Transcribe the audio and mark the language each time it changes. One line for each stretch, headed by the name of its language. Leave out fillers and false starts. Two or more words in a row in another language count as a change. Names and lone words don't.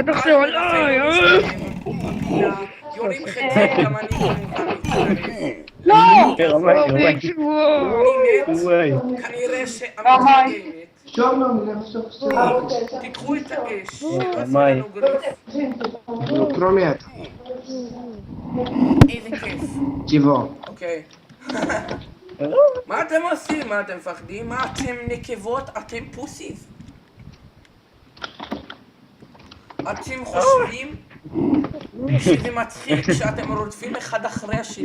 Hebrew: יורים חצי גם אני כמובן מתחרז. כנראה שעמית הגיי מת. תיקחו את האש, שיעשה לנו גריף.
Russian: Ну, кроме этого,
Hebrew: איזה כיף.
Russian: чего?
Hebrew: אוקיי. מה אתם עושים? מה אתם מפחדים? מה אתם נקבות? אתם פוסיס? אתם חושבים שזה מצחיק כשאתם רודפים אחד אחרי השני?